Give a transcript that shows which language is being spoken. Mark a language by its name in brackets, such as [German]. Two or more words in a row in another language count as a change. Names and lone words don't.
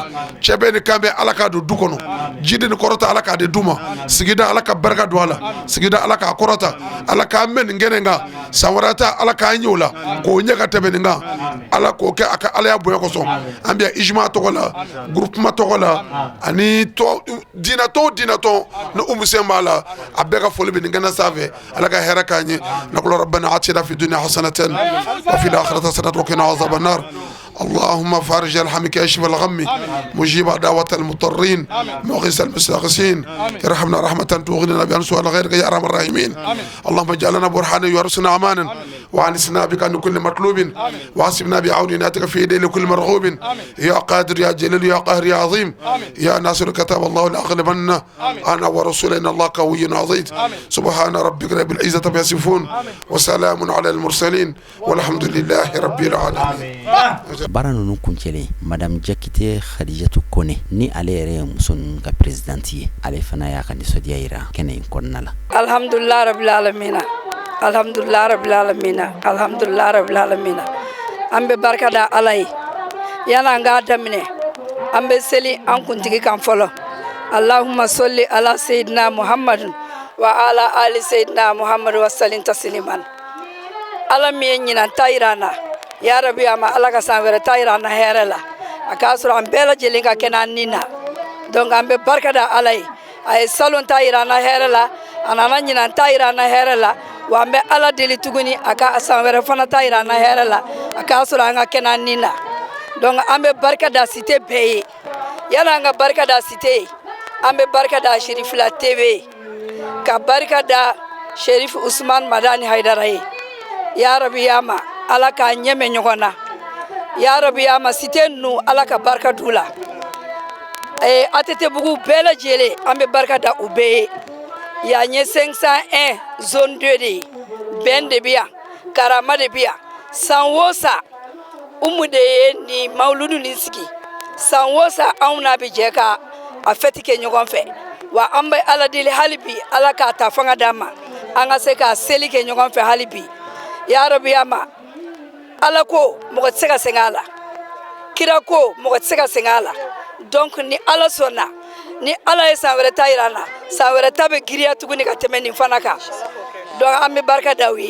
[Bambara] cɛ bɛɛ ni kan bɛɛ Ala k'a don du kɔnɔ jidi ni kɔrɔta Ala k'a di du ma sigida Ala ka barika don a la sigida Ala k'a kɔrɔta Ala k'an mɛn nin kɛnɛ kan san wɛrɛ ta Ala k'an ye o la k'o ɲɛ ka tɛmɛ nin kan Ala k'o kɛ a ka Alaya bonya kosɔn an bɛ ijma tɔgɔ la groupement tɔgɔ la ani dinatɔw ni Umu sen b'a la a bɛɛ ka foli bɛ nin kɛnɛ sanfɛ Ala ka hɛrɛ k'an ye [Arabic] نقول ربنا آتنا في الدنيا حسنة وفي الآخرة حسنة وقنا عذاب النار اللهم فارج الحمك يشفي الغم مجيب دعوة المضطرين مغيث المستغيثين ارحمنا رحمة تغنينا بها سؤال غيرك يا ارحم الراحمين اللهم اجعلنا برهانا يورثنا امانا وعنسنا بك عن كل مطلوب وحسبنا بعوناتك في يدي لكل مرغوب يا قادر يا جليل يا قاهر يا عظيم يا ناصر كتاب الله لاغلبن انا ورسولنا الله قوي عظيم سبحان ربك رب العزة عما يصفون وسلام على المرسلين والحمد لله رب العالمين. [Bambara] Bara nunu kuncele Madame Jakite Khadijatu Kone ni ale yɛrɛ ye muso ninnu ka présidente ye ale fana y'a ka nisɔndiya yira kɛnɛ in kɔnɔna la. [Arabic] الحمد لله رب العالمين الحمد لله رب العالمين الحمد لله رب العالمين [Bambara] an bɛ barika da Ala ye yana an k'a daminɛ an bɛ seli an kuntigi kan fɔlɔ [Arabic] اللهم صل على سيدنا محمد وعلى آل سيدنا محمد وسلم تسليما [Bambara] Ala min ye ɲinan ta yira an na [Arabic] يا ربي [Bambara] ama Ala ka san wɛrɛ ta yira an na hɛrɛ la a k'a sɔrɔ an bɛɛ lajɛlen ka kɛnɛ an ni na donc an bɛ barika da Ala ye a ye salon ta yira an na hɛrɛ la a nana ɲinan ta yira an na hɛrɛ la wa an bɛ ala deli tuguni a ka san wɛrɛ fana ta yira an na hɛrɛ la a k'a sɔrɔ an ka kɛnɛ nin na donc an bɛ barika da cité bɛɛ ye yana an ka barika da cité an bɛ barika da Sherifila TV ka barika da Sherif Usman Madani Haidara ye [Arabic] يا ربي [Bambara] ya ma ala ka ɲɛmɛ ɲɔgɔn na [Arabic] يا ربي [Bambara] ya ma cité ninnu ala ka barika d'u la ATT bugu bɛɛ lajɛlen an bɛ barika da u bɛɛ ye ya ɲɛ 501 zone 2 de ye bɛn de bɛ yan karama de bɛ yan san o san umu de ye ni mawuludu nin sigi san o san anw n'a bɛ jɛ ka a fɛti kɛ ɲɔgɔn fɛ wa an bɛ ala deli hali bi ala k'a ta fanga d'an ma an ka se ka seli kɛ ɲɔgɔn fɛ hali bi [Arabic] يا ربي [Bambara] ya ma ala ko mɔgɔ tɛ se ka sɛgɛn a la kira ko mɔgɔ tɛ se ka sɛgɛn a la donc ni ala sɔnna ni ala ye san wɛrɛ ta yira an na san wɛrɛ ta bɛ giriya tuguni ka tɛmɛ nin fana kan donc an bɛ barika da u ye